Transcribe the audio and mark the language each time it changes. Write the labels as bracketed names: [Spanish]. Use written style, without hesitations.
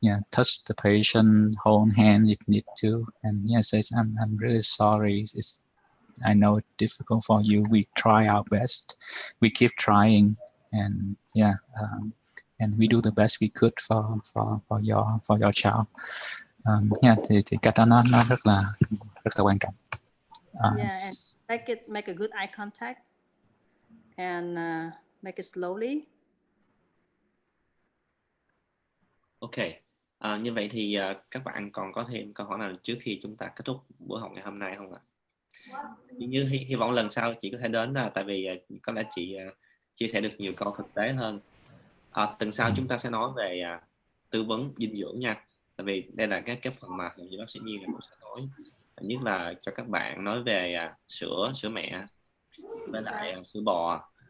[English] touch the patient, hold hand if need to, and says I'm really sorry. I know it's difficult for you. We try our best. We keep trying, and and we do the best we could for your child. [Vietnamese] Thì cách đó nó rất là quan trọng. [English] And make a good eye contact and make it slowly. Okay. [Vietnamese] Như vậy thì các bạn còn có thêm câu hỏi nào trước khi chúng ta kết thúc buổi học ngày hôm nay không ạ? Như hy vọng lần sau chị có thể đến, tại vì có lẽ chị chia sẻ được nhiều câu thực tế hơn. Tuần sau chúng ta sẽ nói về tư vấn dinh dưỡng nha, tại vì đây là cái phần mà hầu như bác sĩ Nhiên cũng sẽ nói, nhất là cho các bạn nói về sữa mẹ với lại sữa bò.